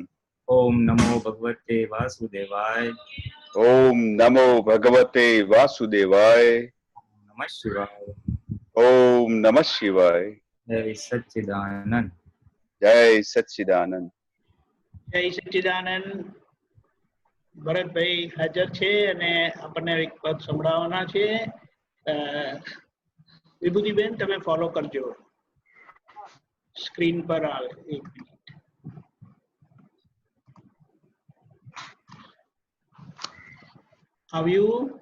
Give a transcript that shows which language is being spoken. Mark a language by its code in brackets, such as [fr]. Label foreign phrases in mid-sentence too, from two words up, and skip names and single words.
[sa] ओम नमो भगवते वासुदेवाय। ओम नमो भगवते वासुदेवाय। नमः शिवाय। ओम नमः शिवाय। जय सच्चिदानंद। जय सच्चिदानंद। जय सच्चिदानंद। [gu] ભરતભાઈ હાજર છે અને આપણને એક પદ સંભળાવવાના છે. વિભૂતિબેન તમે ફોલો કરજો, સ્ક્રીન પર આવે. એક મિનિટ. આવ્યું?